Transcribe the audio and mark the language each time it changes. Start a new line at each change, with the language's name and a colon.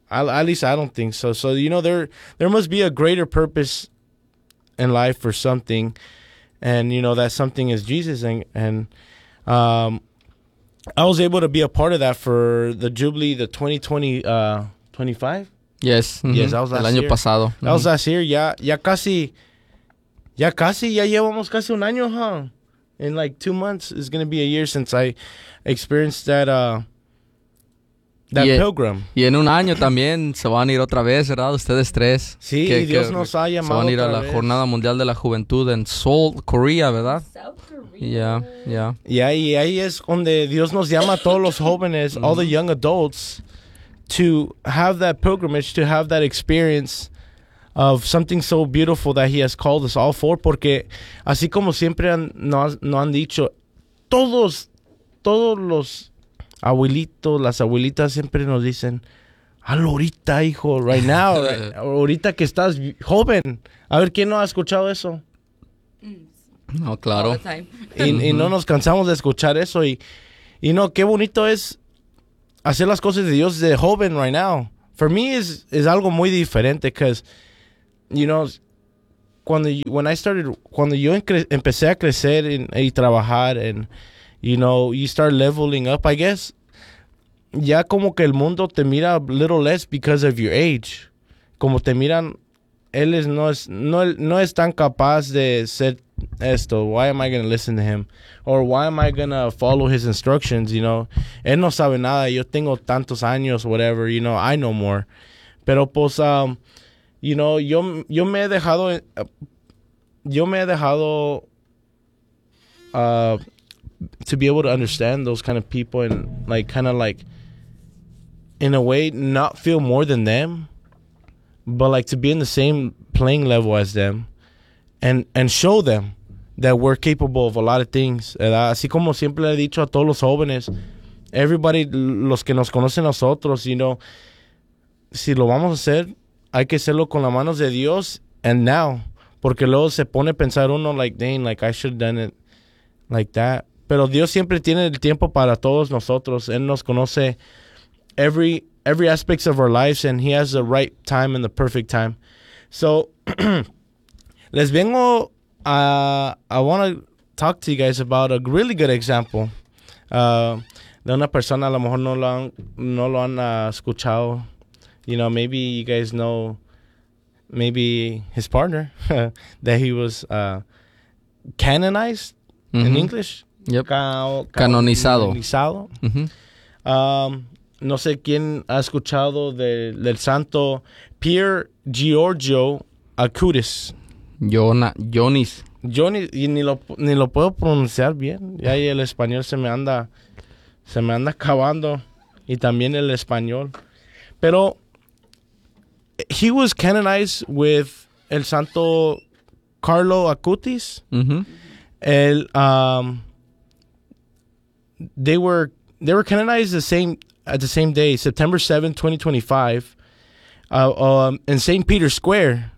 English: At least I don't think so. So, you know, there must be a greater purpose in life for something. And, you know, that something is Jesus. And I was able to be a part of that for the Jubilee, the 2025? Yes. Mm-hmm. Yes, that was last year.
Spanish: El año
English: year.
Spanish: Pasado.
English: That mm-hmm. was last year.
Spanish: Ya casi, ya llevamos casi un año, huh?
English: In like 2 months, it's going to be a year since I experienced that pilgrim.
Spanish: Y en un año también se van a ir otra vez, ¿verdad? Ustedes tres. Sí, que, y Dios que nos ha llamado se van a ir a la vez. Jornada Mundial de la Juventud en Seoul, Korea, ¿verdad?
English: South Korea. Yeah, yeah.
Spanish: Y ahí es donde Dios nos llama a todos los jóvenes,
English: all the young adults, to have that pilgrimage, to have that experience of something so beautiful that he has called us all for.
Spanish: Porque así como siempre nos han dicho, todos los abuelitos, las abuelitas siempre nos dicen, hazlo ahorita, hijo,
English: right now,
Spanish: ahorita que estás joven. A ver, ¿quién no ha escuchado eso? No, claro. Y no nos cansamos de escuchar eso. Y no, qué bonito es hacer las cosas de Dios de joven
English: right now. For me,
Spanish: es algo muy diferente
English: because, you know,
Spanish: cuando yo empecé a crecer y trabajar en,
English: you know, you start leveling up, I guess.
Spanish: Ya como que el mundo te mira
English: a little less because of your age.
Spanish: Como te miran, él no es tan capaz de ser esto.
English: Why am I going to listen to him? Or why am I going to follow his instructions, you know?
Spanish: Él no sabe nada. Yo tengo tantos años,
English: whatever, you know, I know more.
Spanish: Pero pues,
English: you know,
Spanish: yo me he dejado
English: to be able to understand those kind of people and like kind of like in a way not feel more than them, but like to be in the same playing level as them and show them that we're capable of a lot of things, ¿verdad? Así como siempre he dicho a todos los jóvenes, everybody, los que nos conocen nosotros, you know, si lo vamos a hacer, hay que hacerlo con las manos de Dios and now, porque luego se pone a pensar uno like, dang, like I should have done it like that.
Spanish: Pero Dios siempre tiene el tiempo para todos nosotros. Él nos conoce
English: every aspects of our lives and he has the right time and the perfect time.
Spanish: So, les vengo a...
English: I want to talk to you guys about a really good example
Spanish: de una persona, a lo mejor no lo han escuchado.
English: You know, maybe you guys know maybe his partner that he was canonized mm-hmm. in English. Yep.
Spanish: Canonizado. Canonizado. Mm-hmm. No sé quién ha escuchado del santo Pier Giorgio Acutis. Jonis. Jonis, y ni lo puedo pronunciar bien. Ya ahí el español se me anda acabando. Y también el español.
English: Pero he was canonized with
Spanish: el santo
English: Carlo Acutis. Mm-hmm. They were canonized the same day, September 7, 2025, in St. Peter's Square.